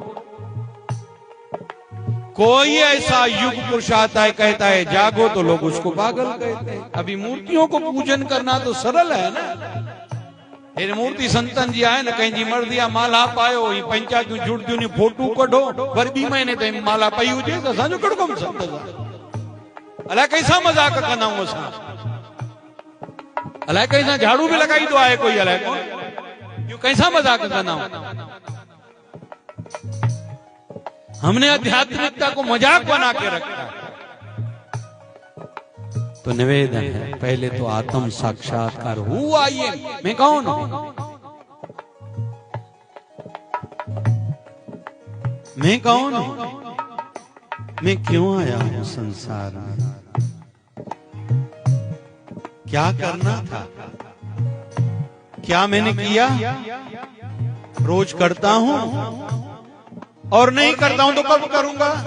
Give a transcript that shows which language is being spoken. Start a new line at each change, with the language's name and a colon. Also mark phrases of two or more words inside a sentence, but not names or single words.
Hindi: कोई ऐसा युग पुरुष आता है, कहता है जागो, तो लोग उसको पागल कहते हैं। अभी मूर्तियों को पूजन करना तो सरल है ना।
Sindhi: फिर मूर्ति संतन जी आए न, कहीं जी मर दिया माला पायो, पंचायत जुड़ती ने फोटो कढो, पर 2 महीने ताईं माला पई हुजे त असांजो कहिड़ो कमु संत सां। अलाए कैसा मजाक कंदा आहियूं असां, अलाए कैसा झाड़ू भी लगाईंदो आहे कोई, अलाए कौन, यूं कैसा मजाक कंदा आहियूं।
Hindi: हमने आध्यात्मिकता को मजाक बना के रखा। तो निवेदन है, पहले तो आत्म साक्षात्कार हुआ, ये मैं कौन हूं, मैं कौन हूं, मैं क्यों आया हूं संसार में, क्या करना था, क्या मैंने किया, रोज करता हूं और नहीं करता हूं तो कब करूंगा।